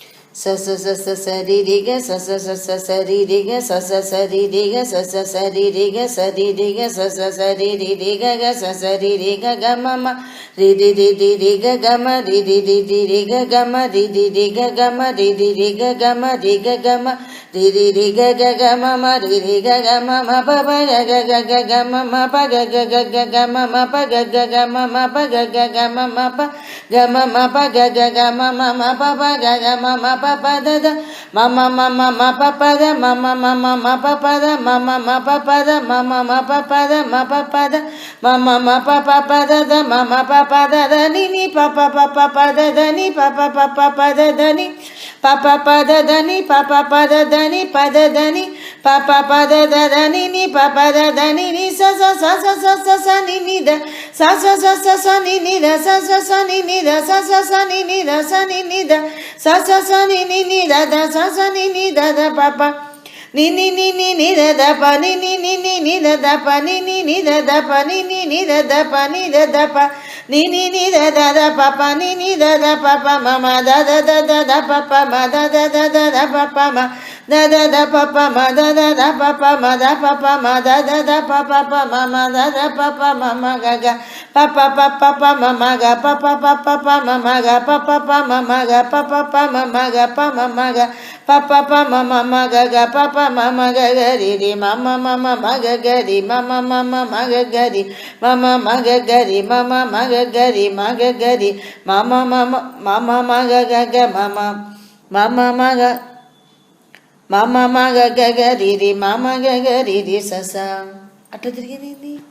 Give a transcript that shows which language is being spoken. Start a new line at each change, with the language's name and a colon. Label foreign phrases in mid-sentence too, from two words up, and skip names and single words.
Telugu: స స స స స రి రి గ స స స స స రి రి గ స స స రి రి గ స స స రి రి గ స రి రి గ స స స రి రి రి గ గ స స రి రి గ గ మ మ రి రి రి రి రి గ గ మ రి రి రి రి రి గ గ మ రి రి రి గ గ మ రి రి రి గ గ మ రి గ గ మ రి రి రి గ గ గ మ మ రి రి గ గ మ మ ప ప గ గ గ గ గ మ మ ప గ గ గ గ గ మ మ ప గ గ గ మ మ ప గ గ గ మ మ ప గ మ మ ప గ గ గ మ మ మ ప ప గ గ మ మ ప ప ద ద మ మ మ మ మ ప ప ద మ మ మ మ మ ప ప ద మ మ మ ప ప ద మ మ మ ప ప ద మ ప ప ద మ మ మ ప ప ప ద ద మ మ ప ప ద ద ni ni pa pa pa pa pa da da ni pa pa pa pa pa da da ni pa pa pa da da ni pa pa pa da da ni pa da da ni pa pa pa da da da ni ni pa pa da da ni ni sa sa sa sa sa sa sa ni ni da sa sa sa sa sa ni ni da sa sa sa ni ni da sa sa sa ni ni da sa ni ni da sa sa sa ni ni da da sa sa ni ni da da pa pa ni ni ni ni ni da da pa ni ni ni ni ni da da pa ni ni ni da da pa ni ni ni da da pa ni da da pa ni ni ni da da da pa pa ni ni da da pa pa ma ma da da da da da pa pa ma da da da da da pa pa ma da da da pa pa ma da da da pa pa ma da pa pa ma da da da pa pa pa ma ma da da pa pa ma ma ga ga pa pa pa pa pa ma ma ga pa pa pa pa pa ma ma ga pa pa pa ma ma ga pa pa pa ma ma ga pa ma ma ga pa pa pa ma ma ma ga ga pa pa ma ma ga ga ri ri ma ma ma ma ma ga ga ri ma ma ma ma ma ga ga ri ma ma ma ga ga ri ma ma ma ga ga ri ma ga ga ri ma ma ma ma ma ma ga ga ga ma ma ma ma ma ga ma ma ma ga ga ga ri ri ma ma ga ga ri ri sa sa అట్లా తిరిగేది